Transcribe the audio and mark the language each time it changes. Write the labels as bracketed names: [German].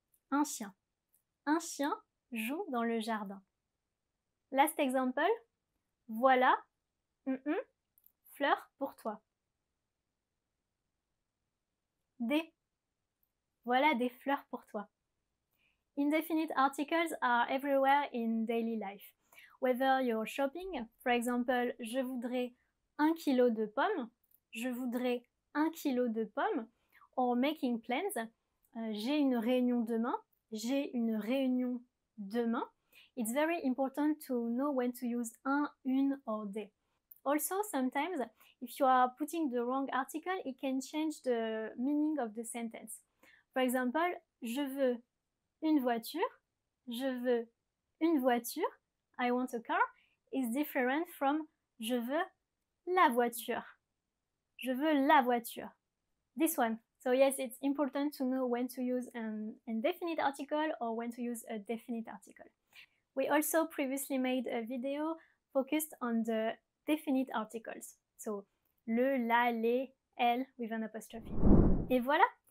[French] Un chien. Un chien joue dans le jardin. [English] Last example. [French] Voilà. Fleurs pour toi. Des. Voilà des fleurs pour toi. [English] Indefinite articles are everywhere in daily life. Whether you're shopping, for example, [French] je voudrais 1 kilo de pommes, je voudrais 1 kilo de pommes, [English] or making plans, [French] j'ai une réunion demain, j'ai une réunion demain. [English] It's very important to know when to use un, une, or des. Also, sometimes, if you are putting the wrong article, it can change the meaning of the sentence. For example, [French] je veux une voiture, je veux une voiture, [English] I want a car, is different from [French] je veux la voiture. Je veux la voiture. [English] This one. So yes, it's important to know when to use an indefinite article or when to use a definite article. We also previously made a video focused on the definite articles. So le, la, les, elle with an apostrophe. [French] Et voilà.